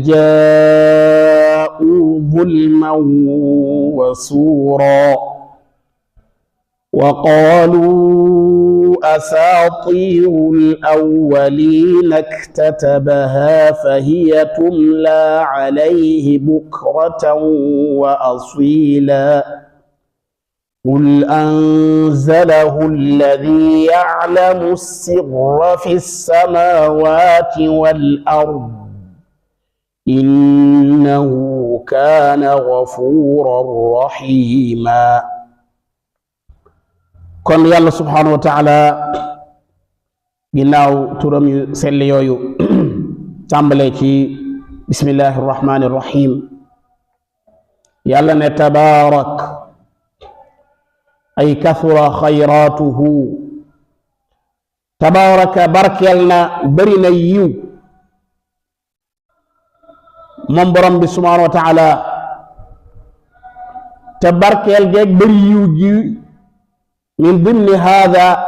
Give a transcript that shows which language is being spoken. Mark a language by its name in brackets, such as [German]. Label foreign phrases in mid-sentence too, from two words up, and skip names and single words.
[Arabic] جاءوا ظلما وزورا وقالوا أساطير الأولين اكتتبها فهي تملى عليه بكرة وأصيلا قل أنزله الذي يعلم السر في السماوات والأرض إنه كان غفورا رحيما [Wolof] kon yàlla [Arabic] سبحانه وتعالى [Wolof] ginnaaw turam yu sell yooyu tàmbalee ci [Arabic] بسم الله الرحمن الرحيم [Wolof] yàlla ne tabaarak [Arabic] أي كثر خيراته تبارك [Wolof] barkeel na bëri na yiw moom borom bi [Arabic] سبحانه وتعالى [Wolof] te barkeel geeg bëri yiw gi [Arabic] من ضمن هذا